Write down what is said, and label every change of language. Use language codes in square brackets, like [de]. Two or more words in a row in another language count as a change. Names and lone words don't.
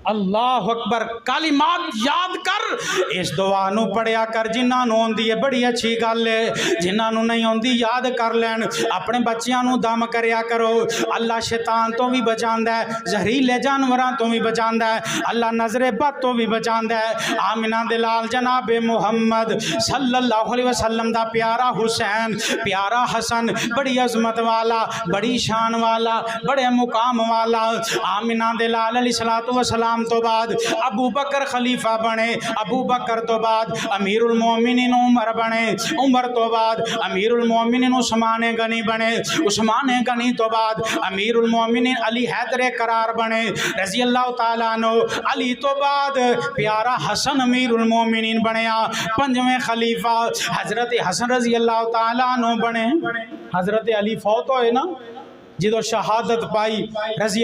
[ar] الله أكبر [pa] ਕਾਲਿਮਾਤ ਯਾਦ ਕਰ ਇਸ ਦੁਆ ਨੂੰ ਪੜ੍ਹਿਆ ਕਰ ਜਿਨ੍ਹਾਂ ਨੂੰ ਆਉਂਦੀ ਹੈ ਬੜੀ ਅੱਛੀ ਗੱਲ ਹੈ ਜਿਨ੍ਹਾਂ ਨੂੰ ਨਹੀਂ ਆਉਂਦੀ ਯਾਦ ਕਰ ਲੈਣ ਅਪਣੇ ਬੱਚੀਆਂ ਨੂੰ ਦਮ ਕਰਿਆ ਕਰੋ ਅੱਲਾਹ ਸ਼ੈਤਾਨ ਤੋਂ ਭੀ ਬਚਾਂਦਾ ਹੈ ਜ਼ਹਿਰੀਲੇ ਜਾਨਵਰਾਂ ਤੋਂ ਭੀ ਬਚਾਂਦਾ ਹੈ ਅੱਲਾਹ ਨਜ਼ਰੇ ਬਦ ਤੋਂ ਭੀ ਬਚਾਂਦਾ ਹੈ ਆਮਿਨਾ ਦੇ ਲਾਲ ਜਨਾਬੇ ਮੁਹੰਮਦ [ar] صلى الله عليه وسلم [pa] ਦਾ ਪਿਆਰਾ ਹੁਸੈਨ ਪਿਆਰਾ ਹਸਨ ਬੜੀ ਅਜ਼ਮਤ ਵਾਲਾ ਬੜੀ ਸ਼ਾਨ ਵਾਲਾ ਬੜੇ ਮੁਕਾਮ ਵਾਲਾ ਆਮਿਨਾ ਦੇ ਲਾਲ [ar] عليه الصلاة والسلام [pa] ਤੋਂ ਬਾਅਦ ਅਬੂ ਬਕਰ ਖ਼ਲੀਫ਼ਾ ਬਣੇ ਅਬੂ ਬਕਰ ਤੋਂ ਬਾਅਦ ਅਮੀਰੁਲ ਮੋਮਿਨੀਨ ਉਮਰ ਬਣੇ ਉਮਰ ਤੋਂ ਬਾਅਦ ਅਮੀਰੁਲ ਮੋਮਿਨੀਨ ਉਸਮਾਨ ਗ਼ਨੀ ਬਣੇ ਉਸਮਾਨ ਗ਼ਨੀ ਤੋਂ ਬਾਅਦ ਅਮੀਰੁਲ ਮੋਮਿਨੀਨ ਅਲੀ ਹੈਦਰ ਕਰਾਰ ਬਣੇ [ar] رضي الله تعالى عنه [pa] ਅਲੀ ਤੋਂ ਬਾਅਦ ਪਿਆਰਾ ਹਸਨ ਅਮੀਰੁਲ ਮੋਮਿਨੀਨ ਬਣਿਆ ਪੰਜਵੇਂ ਖ਼ਲੀਫ਼ਾ ਹਜ਼ਰਤ ਹਸਨ [ar] رضي الله تعالى عنه [pa] ਬਣੇ ਹਜ਼ਰਤ ਅਲੀ ਫ਼ੌਤ ਹੋਏ ਨਾ ਜੋ ਸ਼ਹਾਦਤ ਪਾਈ ਰਜ਼ੀ